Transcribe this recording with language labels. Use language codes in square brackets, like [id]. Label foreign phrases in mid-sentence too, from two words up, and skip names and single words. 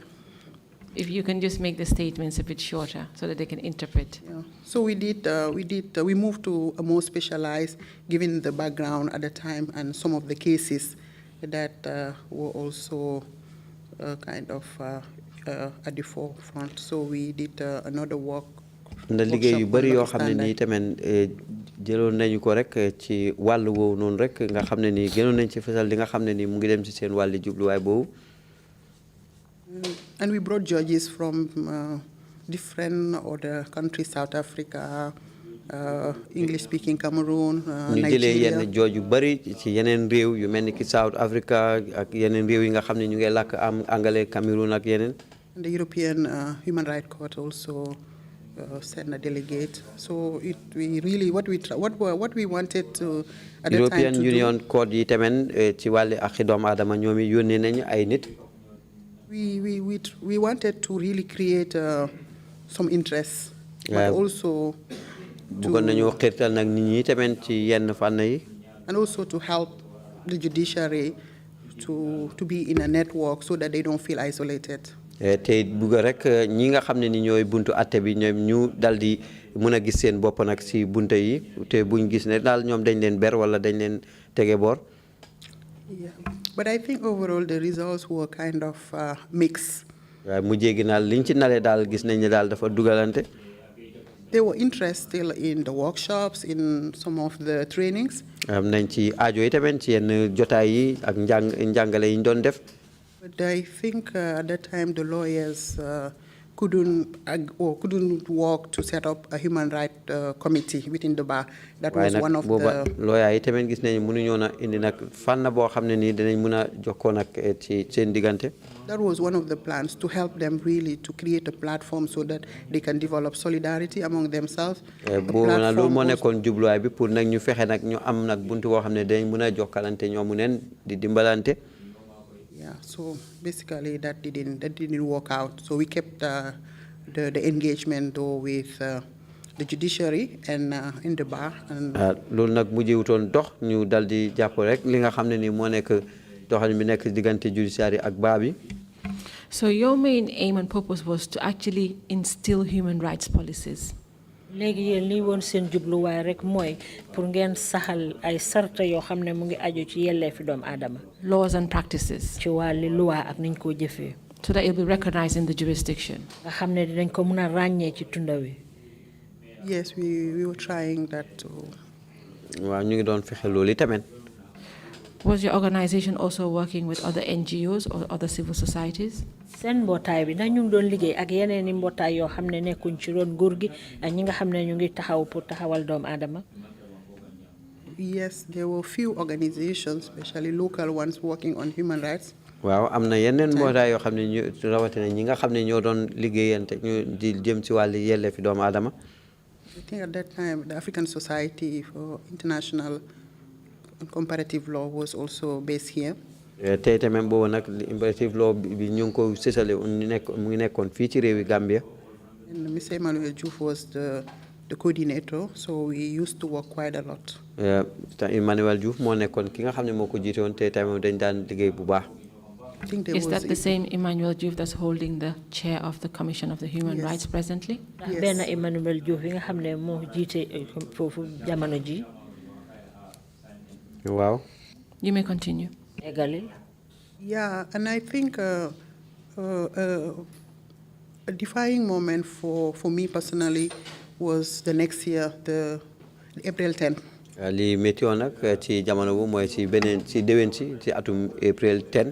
[en] If you can just make the statements a bit shorter so that they can interpret. Yeah. So we moved to a more specialized, given the background at the time and some of the cases that were also kind of at the forefront. So we did another [wo] na liggéey yu bari yoo xam ne nii tamit jëloon nañu ko rek ci wàllu woowu noonu rek nga xam ne nii gënoon nañ ci fesal li nga xam ne nii mu ngi dem ci seen wàllu jubluwaay boobu. [en] And we brought judges from different other countries, South Africa, English-speaking Cameroon, [wo] ñu jëlee [en] Nigeria. [wo] yenn jooj yu bari ci yeneen réew yu mel ni ki South Africa ak yeneen réew yi nga xam ne ñu ngi làkk am anglais Cameroon ak yeneen. [en] And the European Human Rights Court also sent a delegate. So we really what we wanted to at the time European to [wo] Union Court yi tamit ci wàllu ak doomu aadama ñoom it yónnee nañu ay nit. [en] We wanted to really create some interest, but also [wo] bëggoon nañu xirtal nag nit ñi tamit ci yenn fànn yi. [en] and also to help the judiciary to be in a network so that they don't feel isolated. [wo] te bëgg rek ñi nga xam ne ni ñooy buntu atte bi ñoom ñu dal di mën a gis seen bopp nag si bunte yi te buñ gis ne daal ñoom dañ leen ber wala dañ leen tege boor. [en] Yeah, but I think overall the results were kind of mixed. [wo] waaye mujjee gi naal liñ ci nale daal gis nañ ne daal dafa dugalante. [en] They were interested still in the workshops, in some of the trainings. [wo] am nañ ci aajo yi tamit ci yenn jotaay yi ak njàngale yi ñu doon def. [en] But I think at that time the lawyers couldn't work to set up a human rights committee within the bar. That was one of the [wo] lawyer yi tamit gis nañ mënuñoo na indi nag fànn boo xam ne nii dinañ mën a jokkoo nag ci seen diggante. [en] That was one of the plans, to help them really to create a platform so that they can develop solidarity among themselves. [wo] boobu nag loolu moo nekkoon jubluwaay bi pour nag ñu fexe nag ñu am nag buntu boo xam ne dinañ mën a jokkalante ñoomu neen di dimbalante. [en] Yeah, so basically that didn't work out. So we kept the engagement though with the judiciary and in the bar. [wo] loolu nag mujjewutoon dox ñu dal di jàpp rek li nga xam ne ni moo nekk doxalin bi nekk diggante judiciary ak bar bi. [en] So your main aim and purpose was to actually instill human rights policies. [wo] léegi yéen li woon seen jubluwaay rek mooy pour ngeen saxal ay sarta yoo xam ne mu ngi aju ci yelleefi doomu aadama. [en] Laws and practices. [wo] ci wàlli loi ak niñ koo jëfee. [en] So that it will be recognized in the jurisdiction. [wo] nga xam ne dinañ ko mën a ràññee ci tunda wi. [en] Yes, we were trying that too. [wo] waaw ñu ngi doon fexe loolu tamit. [en] Was your organization also working with other NGOs or other civil societies? [wo] Sen mbootaay bi ndax ñu ngi doon liggéey ak yeneen i mbootaay yoo xam ne nekkuñ ci roon nguur gi ak ñi nga xam ne ñu ngi taxaw pour taxawal doomu aadama. [en] Yes, there were few organizations, especially local ones, working on human rights. [wo] waaw am na yeneen mbootaay yoo xam ne ñu rawatina ñi nga xam ne ñoo doon liggéeyante ñu di jëm ci wàllu yelleefi doomu aadama. [en] I think at that time the African Society for International and Comparative Law was also based here. [wo] tey tamit boobu nag [en] comparative law [wo] bi ñu ngi ko sësale mu ngi nekkoon fii ci réewi Gambia. [en] And Mr. Emmanuel Diouf was the coordinator, so we used to work quite a lot. [wo] Emmanuel Diouf moo nekkoon ki nga xam ne moo ko jiite woon tey tamit dañ daan liggéey bu baax. [en] Is that the same Emmanuel Diouf that's holding the chair of the Commission of the Human Rights presently? [wo] benn Emmanuel Diouf yi nga xam ne moo jiite foofu jamono ji. [en] Wow. You may continue. Yeah, and I think a defining moment for me personally was the next year, the April 10. [wo] li métti woon nag ci jamono bu mooy ci beneen ci déwén ci atum April 10.